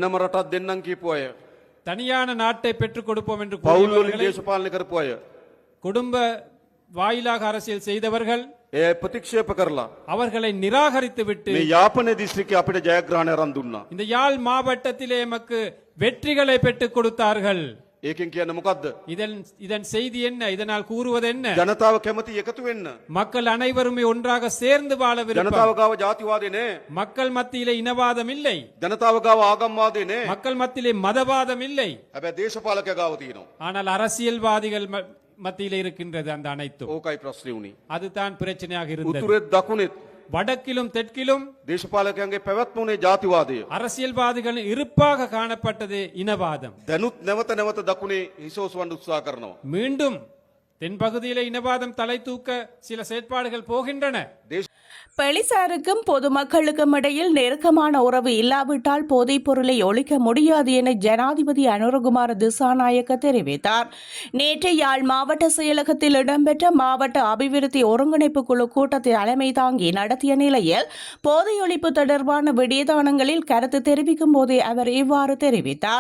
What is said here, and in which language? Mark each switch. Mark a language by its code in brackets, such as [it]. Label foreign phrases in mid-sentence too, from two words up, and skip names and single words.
[ta] தனியான நாட்டை பெற்றுக் கொடுப்போம் என்று குடும்ப வாயிலாக அரசியல் செய்தவர்கள் அவர்களை நிராகரித்து விட்டு இந்த யாழ் மாவட்டத்திலே எமக்கு வெற்றிகளை பெற்றுக் கொடுத்தார்கள். இதன் செய்தி என்ன? இதனால் கூறுவது என்ன? [si] ஜனதாව කැමති එකතු වෙන්න. [ta] மக்கள் அனைவருமே ஒன்றாக சேர்ந்து வாழ விரும்புகிறார்கள். [si] ජනතාව ගාව ජාතිවාදේ නෑ. [ta] மக்கள் மத்தியிலே இனவாதம் இல்லை. [si] ජනතාව ගාව ආගම්වාදේ නෑ. [ta] மக்கள் மத்தியிலே மதவாதம் இல்லை. [si] හැබැයි දේශපාලකයා ගාව තියෙනවා. [ta] ஆனால் அரசியல்வாதிகள் மத்தியிலே இருக்கின்றது அந்த அனைத்தும். [si] ඕකයි ප්‍රශ්නේ උනේ. [ta] அதுதான் பிரச்சனையாக இருந்தது. [si] උතුරේ දකුණේ [ta] வடக்கிலும் தெற்கிலும் [si] දේශපාලකයන්ගේ පැවැත්ම උනේ ජාතිවාදය. [ta] அரசியல்வாதிகள் இருப்பாக காணப்பட்டது இனவாதம். [si] දැනුත් නැවත නැවත දකුණේ හිසෝසවන්න උත්සාහ කරනවා. [ta] மீண்டும் தென்பகுதியிலே இனவாதம் தலை தூக்க சில செயற்பாடுகள் போகின்றன. போலீசாருக்கும் பொதுமக்களுக்கும் இடையில் நெருக்கமான உறவு இல்லாவிட்டால் போதைப் பொருளை ஒழிக்க முடியாது என ஜனாதிபதி அனுரகுமார திசாநாயக்க தெரிவித்தார். நேற்று யாழ் மாவட்ட செயலகத்தில் இடம்பெற்ற மாவட்ட அபிவிருத்தி ஒருங்கிணைப்பு குழு கூட்டத்தை தலைமை தாங்கி நடத்திய நிலையில் போதை ஒழிப்பு தொடர்பான விடயதானங்களில் கருத்து தெரிவிக்கும் போதே அவர் இவ்வாறு தெரிவித்தார்.